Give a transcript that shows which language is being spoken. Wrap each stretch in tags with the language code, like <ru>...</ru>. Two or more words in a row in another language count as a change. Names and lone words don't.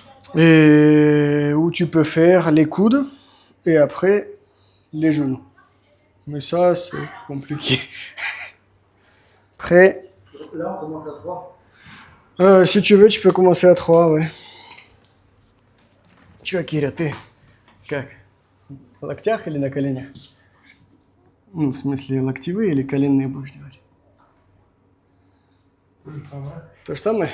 <fr>Et où tu peux faire les coudes et après les genoux. Mais ça, c'est compliqué. Prêt? Là, on commence à 3. Si tu veux, tu peux commencer à 3, ouais.</fr> <ru>Чё, Киря, ты? Как? В локтях или на коленях? Ну, в смысле, локтевые или коленные будешь делать? То же самое?</ru>